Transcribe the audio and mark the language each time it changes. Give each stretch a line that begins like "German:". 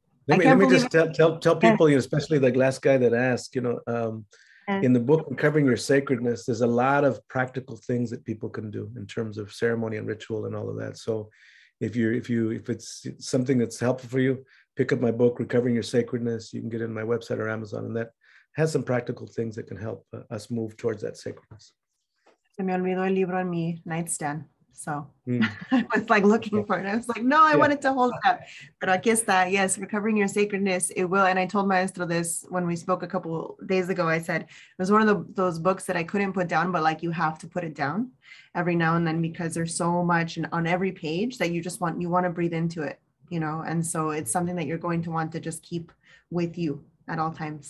English: Let me just tell people, especially the last guy that asked, in the book, Uncovering Your Sacredness, there's a lot of practical things that people can do in terms of ceremony and ritual and all of that. So if it's something that's helpful for you, pick up my book, Recovering Your Sacredness. You can get it on my website or Amazon, and that has some practical things that can help us move towards that sacredness.
Spanish: Se me olvidó el libro en mi nightstand.
English: So I was like looking for it. I was like, no, I wanted to hold it up. But
Spanish: aquí está.
English: Yes, Recovering Your Sacredness. It will. And I told Maestro this when we spoke a couple days ago. I said, it was one of those books that I couldn't put down, but like you have to put it down every now and then, because there's so much on every page that you want to breathe into it, and so it's something that you're going to want to just keep with you at all times.